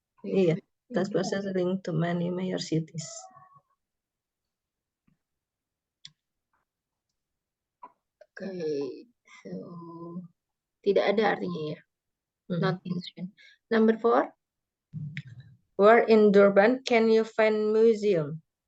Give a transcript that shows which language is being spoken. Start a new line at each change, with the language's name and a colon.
English: Iya, transportation link to many major cities. Okay, so
Indonesian: tidak ada artinya ya.
English: Not mentioned. Number four. Where in Durban can you find museum?